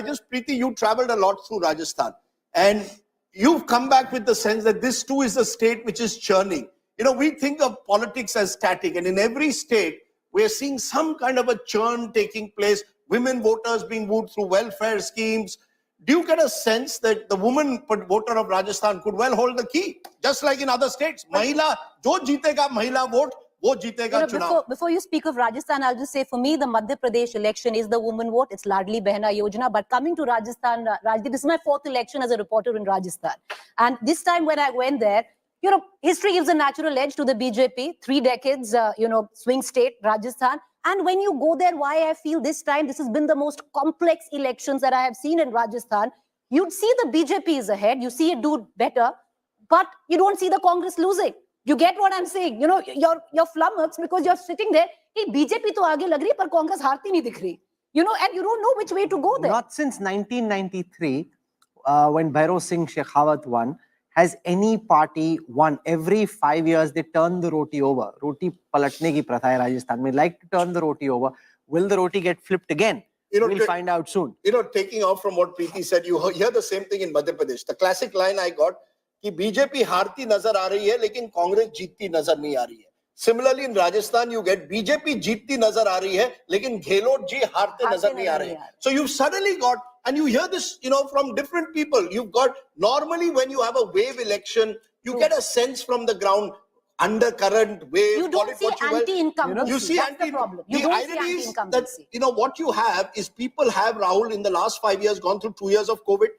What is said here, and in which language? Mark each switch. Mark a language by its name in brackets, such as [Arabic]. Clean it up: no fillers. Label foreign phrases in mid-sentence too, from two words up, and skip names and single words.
[English] But Preeti, you traveled a lot through Rajasthan. And you've come back with the sense that this too is a state which is churning. You know, we think of politics as static, and in every state, we're seeing some kind of a churn taking place, women voters being moved through welfare schemes. Do you get a sense that the woman voter of Rajasthan could well hold the key, just like in other states? [Hindi] महिला, जो जीतेगा महिला वोट, वो जीतेगा चुनाव. [English] Before you speak of Rajasthan, I'll just say for me, the Madhya Pradesh election is the woman vote. It's Ladli Behna Yojana. But coming to Rajasthan, Rajdeep, this is my 4th election as a reporter in Rajasthan. And this time when I went there, you know, history gives a natural edge to the BJP. 3 decades, swing state, Rajasthan. And when you go there, why I feel this time, this has been the most complex elections that I have seen in Rajasthan. You'd see the BJP is ahead. You see it do better. But you don't see the Congress losing. You get what I'm saying? You know, you're flummoxed because you're sitting there. [Hindi] हे, BJP तो आगे लग रही, पर Congress हारती नहीं दिख रही. [English] You know, and you don't know which way to go there. Not since 1993, when Bhairav Singh Shekhawat won, has any party won. Every 5 years, they turn the roti over. [Hindi] रोटी पलटने की प्रथा है Rajasthan. [English] We like to turn the roti over. Will the roti get flipped again? We'll find out soon. You know, taking off from what Preeti said, you hear the same thing in Madhya Pradesh. The classic line I got, [Hindi] कि बीजेपी हारती नजर आ रही है लेकिन कांग्रेस जीतती नजर नहीं आ रही है. [English] Similarly in Rajasthan you get [Hindi] बीजेपी जीतती नजर आ रही है लेकिन गहलोत जी हारते नजर नहीं आ रहे. [English] So you've suddenly got, and you hear this, you know, from different people. You've got, normally when you have a wave election, you get a sense from the ground, undercurrent wave. You don't see anti-incumbency. You see That's the problem. You the don't see irony is that, anti-incumbency. you know, what you have is people have, Rahul, in the last 5 years gone through 2 years of COVID.